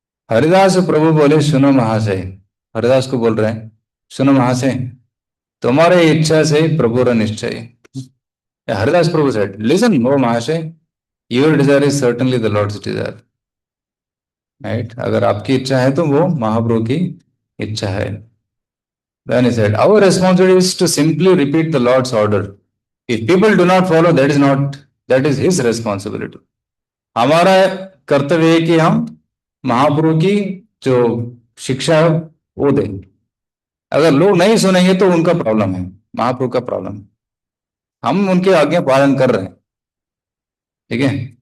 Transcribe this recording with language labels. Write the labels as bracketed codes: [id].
[hi] हरिदास प्रभु बोले सुनो महाशय, हरिदास को बोल रहे हैं, सुनो महाशय, तुम्हारे इच्छा से प्रभु निश्चय। [en] Haridas Prabhu said, listen O महाशय, your desire is certainly the lord's desire. Right? [hi] अगर आपकी इच्छा है तो वो महाप्रभु की इच्छा है। [en] Then he said, our responsibility is to simply repeat the Lord's order. If people do not follow, that is his responsibility. [hi] हमारा कर्तव्य है कि हम महाप्रभु की जो शिक्षा है वो दें। अगर लोग नहीं सुनेंगे तो उनका प्रॉब्लम है, महाप्रभु का प्रॉब्लम है। हम उनके आज्ञा पालन कर रहे हैं, ठीक है।